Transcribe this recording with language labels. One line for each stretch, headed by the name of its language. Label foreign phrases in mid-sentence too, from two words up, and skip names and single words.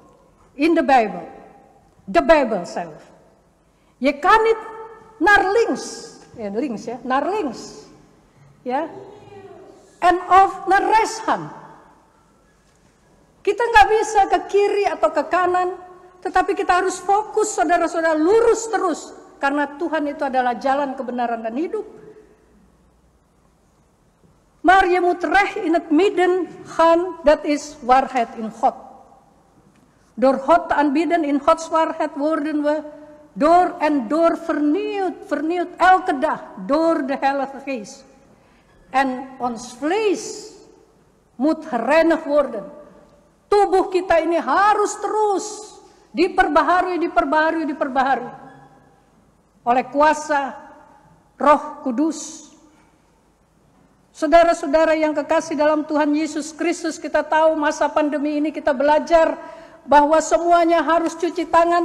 Dutch: In de Bijbel. De Bijbel zelf. Je kan niet naar links, naar links, ya, en of naar rechts gaan.
Indonesian: Kita nggak bisa ke kiri atau ke kanan, tetapi kita harus fokus, saudara-saudara, lurus terus, karena Tuhan itu adalah jalan kebenaran dan hidup.
Dutch: Maar je moet recht in het midden gaan, dat is waarheid in God. Door God te aanbidden in Gods waarheid worden we door en door vernieuwd elke dag door de Heilige Geest. En ons vlees moet gereinigd worden.
Indonesian: Tubuh kita ini harus terus diperbaharui oleh kuasa Roh Kudus. Saudara-saudara yang kekasih dalam Tuhan Yesus Kristus, kita tahu masa pandemi ini kita belajar bahwa semuanya harus cuci tangan.